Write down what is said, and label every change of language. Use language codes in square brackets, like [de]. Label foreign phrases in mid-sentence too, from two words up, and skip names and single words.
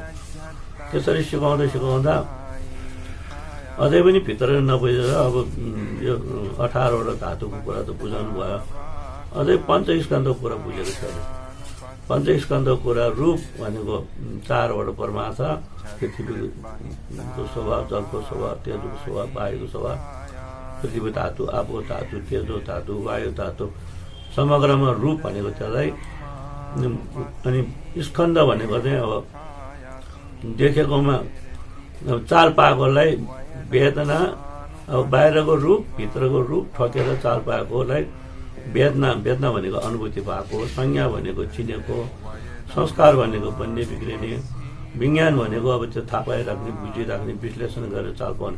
[ne] त्यसरी सिकाउँदा सिकाउँदा अझै पनि भित्र नबुझेर अब यो 18वटा धातुको कुरा त बुझाउनु भयो, अझै पञ्चस्कन्धको कुरा बुझेको छैन। पञ्चस्कन्धको कुरा रूप भनेको 4वटा परमात्मा, पृथ्वीको स्वभाव, जलको स्वभाव, तेजोको स्वभाव, वायुको स्वभाव, पृथ्वी धातु, आपो धातु, तेजो धातु, वायु धातु, समग्रमा रूप भनेको त्यसलाई। अनि स्कन्ध भनेको चाहिँ अब देखेकोमा चाल पाएकोलाई वेदना, अब बाहिरको रूप भित्रको रूप ठोकेर चाल पाएकोलाई वेदना, वेदना भनेको अनुभूति भएको, संज्ञा भनेको चिनेको, संस्कार भनेको बन्ने बिग्रिने, विज्ञान भनेको अब त्यो थाहा पाइराख्ने, बुझिराख्ने, विश्लेषण गरेर चाल पाउने।